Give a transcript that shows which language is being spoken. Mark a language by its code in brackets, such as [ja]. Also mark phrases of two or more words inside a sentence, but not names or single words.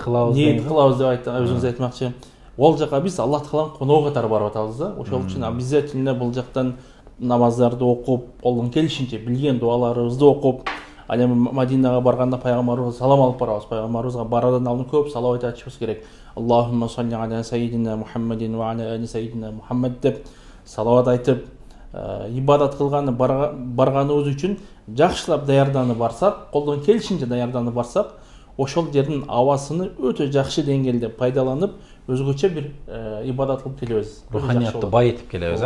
[ky] кылабыз деп өзүңүз айтмакчы. Ол жака биз Аллах Тааланын коногу катары барып атабыз да. Ошол үчүн обязательно бул жактан намаздарды окуп, колдон келишинче билген дуаларыбызды окуп, ал эми Мадинага барганда пайгамбарыбызга салам алып барабыз. Пайгамбарыбызга барардан алдын көп салават айтышыбыз керек. [ar] اللهم صل على سيدنا محمد وعلى آل سيدنا محمد [ky] деп салават айтып, ибадат кылганы барганыбыз үчүн жакшылап даярданып барсак, колдон келишинче даярданып барсак, ошол жердин абасыны өтө жакшы деңгээлде пайдаланып, өзгөчө бир ибадат кылып келебиз. Руханиятты байытып келебиз,